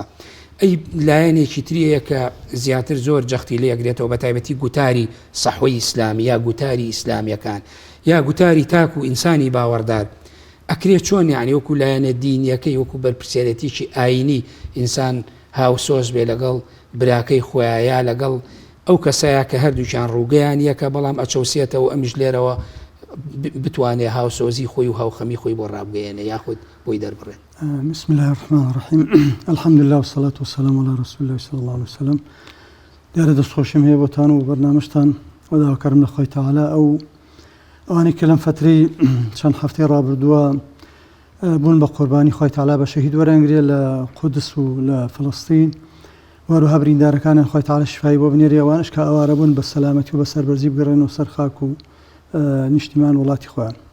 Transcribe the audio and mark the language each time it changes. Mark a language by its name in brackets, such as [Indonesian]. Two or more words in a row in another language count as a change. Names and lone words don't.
[Central Kurdish] ئەی لایەنێکی تریەیە کە زیاتر زۆر جەختی لێ ئەگرێتەوە بە تایبەتی گوتاری سەحوەی ئیسلامی یا گوتاری ئیسلامیەکان یا گوتاری تاک و ئینسانی باوەڕدار ئەکرێت چۆن یعنی وەکو لایەنە دینیەکەی وەکو بەرپرسیارەتیی ئاینی ئینسان هاوسۆز بێ لەگەڵ براکەی خۆیان لەگەڵ ئەو کەسایە کە هەردووچیان ڕووگەیان یەکە بەڵام ئەچەوسێتەوە ئەمیش لێرەوە بتوانێت هاوسۆزی خۆی و هاوخەمی خۆی بۆ ڕابگەیەنە یاخود بۆی دەربڕێت. [Arabic] بسم الله الرحمن الرحیم. الحمد لله والصلاة والسلام على رسول الله صلى الله عليه وسلم. [Central Kurdish] دیارە دەستخۆشیم هەیە بۆتان و بەرنامەشتان وەداوەکارم لە خۆی تەعالا ئەوانەی کە لەم فترەی چەند هەفتەی ڕابردووە بوون بە قوربانی خۆی تەعالا بە شەهید وەرەنگرێ لە قودس و لە فڵەستین وەروها بریندارەکانیان خۆی تەعالا شیفای بۆ بنێری ئەوانش کە ئەوارە بوون بە سەلامەتی و بە سەربەرزی بگەڕێنەوە سەر خاک و نیشتیمان وڵاتی خۆیان.